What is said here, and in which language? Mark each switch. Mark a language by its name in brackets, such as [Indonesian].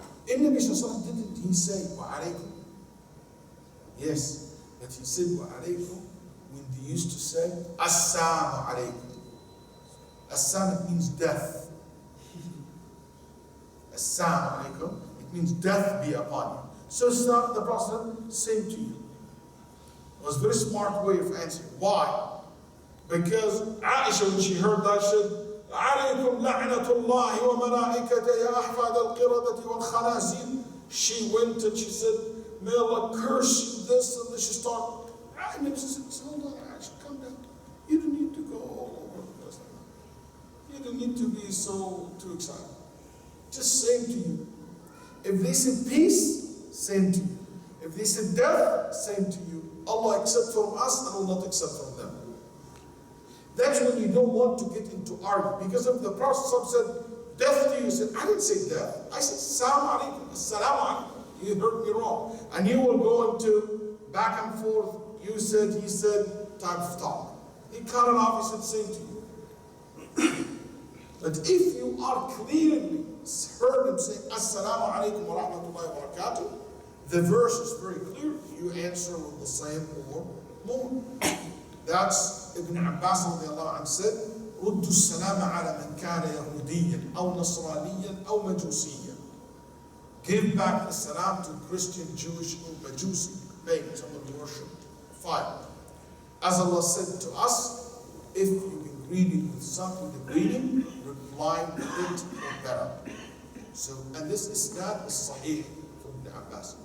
[Arabic] النبي صلى الله عليه وسلم [English] didn't he say [Arabic] وعليكم? [English] Yes, but he said وعليكم when they used to say السلام عليكم. السلام means death. السلام عليكم, it means death be upon you. So the Prophet said, same to you. It was a very smart way of answering. Why? Because Aisha, when she heard that, said, [Arabic] عليكم لعنة الله وملائكته يا أحفاد القردة والخنازير. [English] She went and she said, may Allah curse you this, and then she started. And then she said, hold on, Aisha, calm down. You don't need to go all over the place like that. You don't need to be too excited. Just same to you. If they said peace, same to you. If they said death, same to you. Allah accept from us and will not accept from them. That's when you don't want to get into argument. Because if the Prophet said death to you, said, I didn't say death. I said salam alaikum, salam alaikum. You heard me wrong. And you will go into back and forth. You said, he said, time to talk. He cut it off, he said same to you. But if you are clearly heard him say assalamu alaikum wa rahmatullahi wa barakatuh, the verse is very clear. You answer with the same or more. That's Ibn Abbas radiallahu anhu said, [Arabic] رُدُّ السَّلَامَ عَلَى مَنْ كَانَ يَهُودِيًّا أَوْ نَصْرَانِيًّا أَوْ مَجُوسِيًّا. [English] Give back the salam to Christian, Jewish, or Majusi, pagan, someone who worship fire. As Allah said to us, if you've been greeted with something, the greeting, reply with it or better. So, and this isnad is sahih from Ibn Abbas.